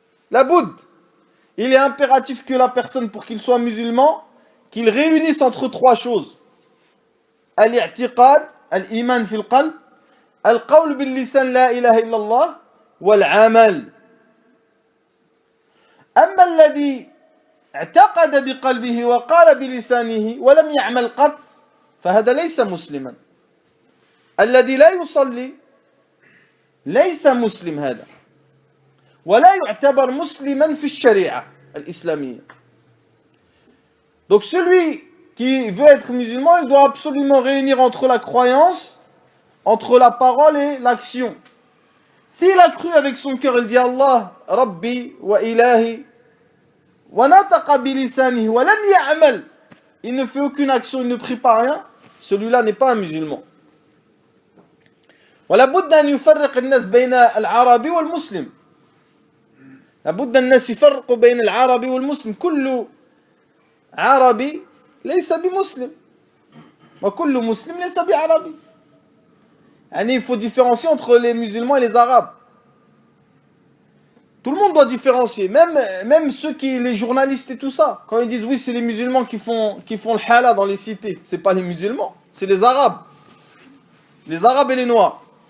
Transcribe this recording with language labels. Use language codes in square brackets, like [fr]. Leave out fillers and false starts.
[fr] La boud, il est impératif que la personne pour qu'il soit musulman, qu'il réunisse entre trois choses: [ar] al-i'tiqad, al-iman fi al-qalb, al-qawl bil-lisan la ilaha illallah, wal-amal. أما الذي اعتقد بقلبه وقال بلسانه ولم يعمل قط فهذا ليس مسلما. الذي لا يصلي ليس مسلم هذا ولا يعتبر مسلما في الشريعة الإسلامية. [fr] Donc celui qui veut être musulman, il doit absolument réunir entre la croyance, entre la parole et l'action. S'il a cru avec son cœur, il dit Allah, [ar] Rabbi wa ilahi, wa nataqa bilisanihi, wa lam ya'mal, [fr] il ne fait aucune action, il ne prie pas rien, celui-là n'est pas un musulman. [ar] ولا بد أن يفرق الناس بين العربي والمسلم. لابد الناس يفرقوا بين العربي والمسلم. كل عربي ليس بمسلم وكل مسلم ليس بعربي. [fr] Il faut différencier entre les musulmans et les arabes. Tout le monde doit différencier, même ceux les journalistes et tout ça. Quand ils disent oui, c'est les musulmans qui font le hala dans les cités, c'est pas les musulmans, c'est les arabes. Les arabes et les noirs.